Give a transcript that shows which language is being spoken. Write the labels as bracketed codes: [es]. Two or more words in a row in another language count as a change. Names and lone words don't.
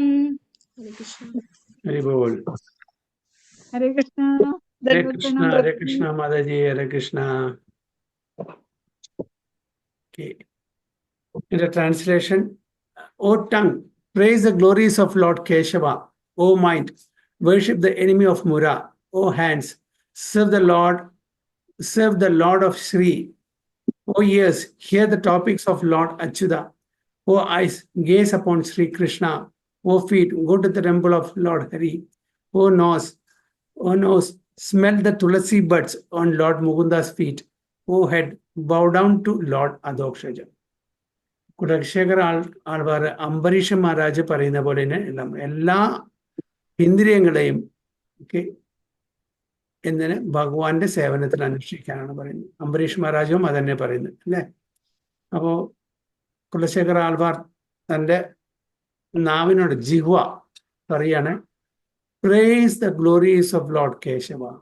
[ml] ഹരേ കൃഷ്ണ. ഹരി ബോൾ. [en] Hare Krishna. Hare Krishna, Hare Krishna, Mataji, Hare Krishna. Okay. In the translation, O tongue, praise the glories of Lord Keshava. O mind, worship the enemy of Mura. O hands, serve the Lord of Sri. O ears, hear the topics of Lord Achyuta. O eyes, gaze upon Sri Krishna. O feet, go to the temple of Lord Hari. O nose, smell the tulasi buds on Lord Mukunda's feet. O head, bow down to Lord Adokshaja. [ml] കുലശേഖര ആൾവാർ അംബരീഷ മഹാരാജ് പറയുന്ന പോലെ തന്നെ എല്ലാ ഇന്ദ്രിയങ്ങളെയും എന്തിന് ഭഗവാന്റെ സേവനത്തിൽ അനുഷ്ഠിക്കാനാണ് പറയുന്നത്. അംബരീഷ് മഹാരാജും അതന്നെ പറയുന്നത് അല്ലേ? അപ്പോ കുലശേഖര ആൾവാർ തൻ്റെ നാവിനോട് ജിഹ്വ പറയാണ്, [en] praise the glories of Lord Keshava.